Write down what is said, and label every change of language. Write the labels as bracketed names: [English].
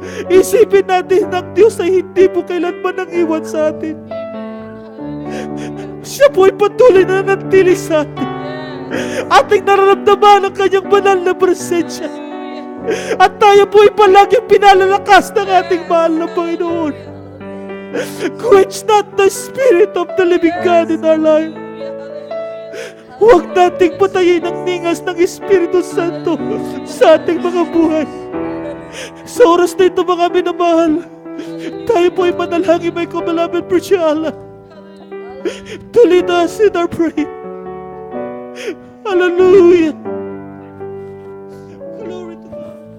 [Filipino] Isipin natin ang Diyos ay hindi po kailanman nang iwan sa atin. Siya po ay patuloy na nanatili sa atin. Ating nararamdaman ang kanyang banal na presensya. At tayo po ay palaging pinalalakas ng ating mahal na Panginoon. [English] Quench not the Spirit of the living God in our life. [Filipino] Huwag nating patayin ang ningas ng Espiritu Santo sa ating mga buhay. Sa oras na ito, mga minamahal, tayo po ay manalangin, [English] may beloved Priscilla, to lead us in our prayer. [Filipino] Hallelujah. [English] Glory to God.